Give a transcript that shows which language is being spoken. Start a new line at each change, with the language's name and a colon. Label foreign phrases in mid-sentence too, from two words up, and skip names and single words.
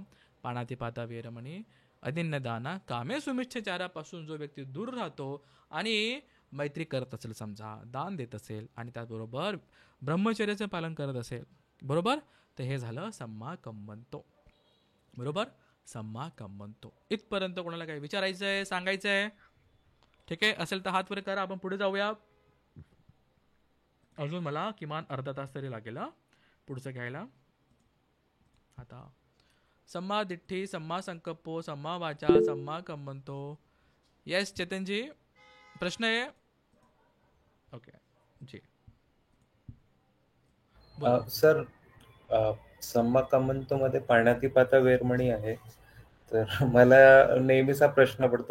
Pali: पाणातिपाता वेरमणी अदिन्नदाना कामे
Marathi: सुमिच्छाचारापासून जो व्यक्ती दूर राहतो आणि मैत्री करत असेल, समजा दान देत असेल आणि त्याचबरोबर ब्रह्मचर्याचं पालन करत असेल, बरोबर, तर हे झालं
Pali: सम्मा कम्मंतो.
Marathi: बरोबर,
Pali: सम्मा कम्मंतो.
Marathi: इथपर्यंत कोणाला काही विचारायचं आहे, सांगायचं आहे? ठीक आहे, असेल तर हात वर करा, आपण पुढे जाऊया. अजून मला किमान अर्धा तास तरी लागेल पुढचं घ्यायला.
Pali: आता सम्मा दिठ्ठी, सम्मा संकल्पो, सम्मा वाचा, सम्मा कम्मंतो.
Marathi: येस चेतनजी, प्रश्न आहे? ओके जी सर,
Pali: सम्मा कम्मंतो
Marathi: मध्ये
Pali: पाण्यातिपाता वेरमणी
Marathi: आहे, तर मला नेहमीचा प्रश्न पडतो.